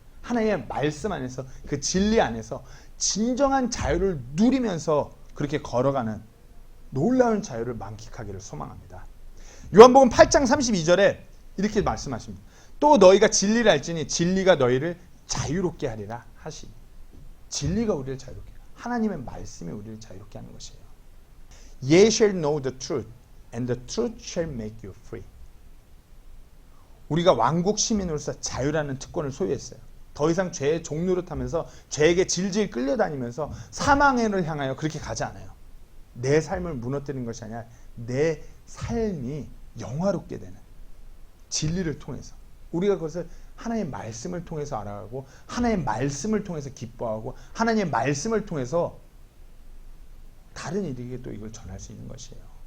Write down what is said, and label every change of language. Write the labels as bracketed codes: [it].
[ko] 하나님의 말씀 안에서 그 진리 안에서 진정한 자유를 누리면서 그렇게 걸어가는 놀라운 자유를 만끽하기를 소망합니다. 요한복음 8장 32절에 이렇게 말씀하십니다. 또 너희가 진리를 알지니 진리가 너희를 자유롭게 하리라 하시니. 진리가 우리를 자유롭게 해요. 하나님의 말씀이 우리를 자유롭게 하는 것이에요. [en] Ye shall know the truth and the truth shall make you free. [ko] 우리가 왕국 시민으로서 자유라는 특권을 소유했어요. 더 이상 죄의 종노릇하면서 죄에게 질질 끌려다니면서 사망을 향하여 그렇게 가지 않아요. 내 삶을 무너뜨리는 것이 아니라 내 삶이 영화롭게 되는 진리를 통해서 우리가 그것을 하나님의 말씀을 통해서 알아가고 하나님의 말씀을 통해서 기뻐하고 하나님의 말씀을 통해서 다른 이들에게 또 이걸 전할 수 있는 것이에요.